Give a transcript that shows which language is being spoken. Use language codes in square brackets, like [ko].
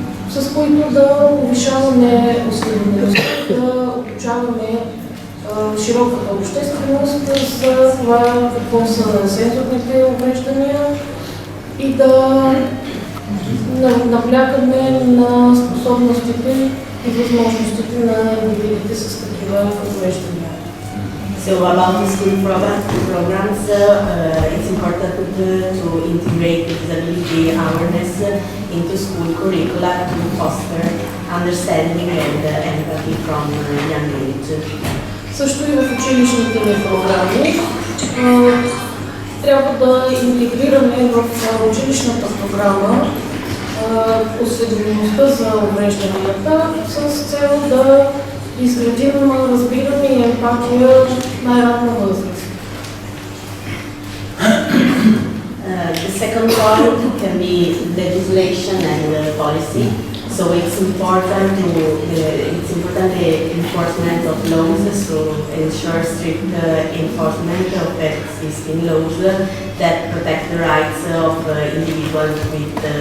[bg] с които да повишаваме осведомеността, да обучаваме широката общественост за това какво са сензорните увреждания и да наблягаме на способностите и възможностите на индивидите с такива увреждания. [en] So about the school programs, it's important to integrate disability awareness into school curricula to foster understanding and empathy from young age. [bg] Също и в училищните ни програми трябва да интегрираме в училищната програма осведомеността за уврежданията с цел да изградим разбиране и емпатия в най-ранна възраст. [en] The second point can be legislation and policy. So it's important the enforcement of laws, so ensure strict enforcement of existing laws that protect the rights of individuals with